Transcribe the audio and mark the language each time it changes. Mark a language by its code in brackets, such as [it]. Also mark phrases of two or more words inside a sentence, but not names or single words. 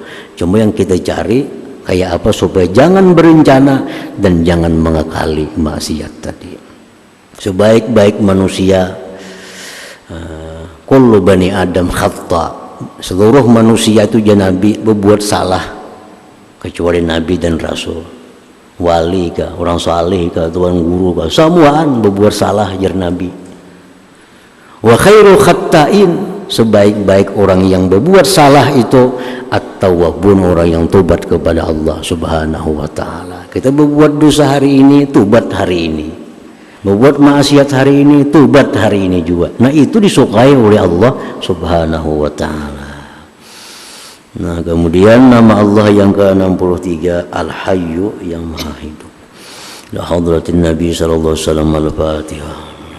[id] Cuma yang kita cari kayak apa supaya jangan berencana dan jangan mengekali maksiat tadi. Sebaik-baik manusia, [ar] كل بني آدم خطاء, [id] seluruh manusia itu ya Nabi berbuat salah. kecuali nabi dan rasul, [bjn] wali kah, orang saleh kah, tuan guru kah, semuaan berbuat salah jar nabi. [ar] وخير الخطائين, [id] sebaik-baik orang yang berbuat salah itu at-tawwabun, orang yang tobat kepada Allah [ar] سبحانه وتعالى. [id] Kita berbuat dosa hari ini, tobat hari ini. Berbuat maksiat hari ini, tobat hari ini juga. Nah, itu disukai oleh Allah [ar] سبحانه وتعالى. [id] Nah, kemudian nama Allah yang ke-63 Al-Hayyu, yang Maha Hidup. [ar] لحضرة النبي صلى الله عليه وسلم. [id] Al-Fatihah.